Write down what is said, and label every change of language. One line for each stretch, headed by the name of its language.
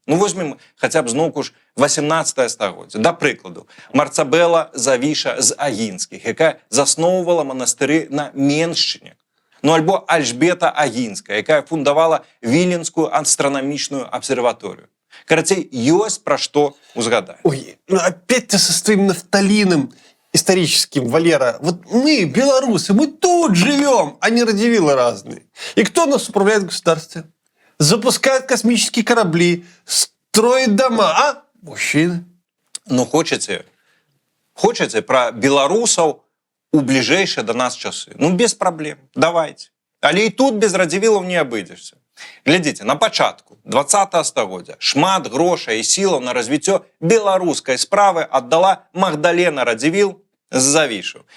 Belarusian: Ну возьмем хаця б зноўку ж 18 стагоддзе. Да прыкладу, Марцабела Завіша з Агінскіх, якая засноўвала манастыры на Меншчыне. Ну альбо Альжбета Агінская, якая фундавала Віленскую астранамічную абсерваторыю. Карацей, ёсць пра што узгадаць.
Russian: Ой, ну опять ты со своим нафталином историческим, Валера. Вот мы, белорусы, мы тут живем, а не Радзивиллы разные. И кто нас управляет в государстве? Запускает космические корабли, строит дома, а? Мужчины.
Belarusian: Ну, хочаце пра беларусаў у бліжэйшыя да нас часы? Ну, без праблем, давайте. Але і тут без Радзівілаў не абыдзешся. Глядзіце, на пачатку 20 стагоддзя шмат грошай і сілаў на развіццё беларускай справы аддала Магдалена Радзівіл з Завішу.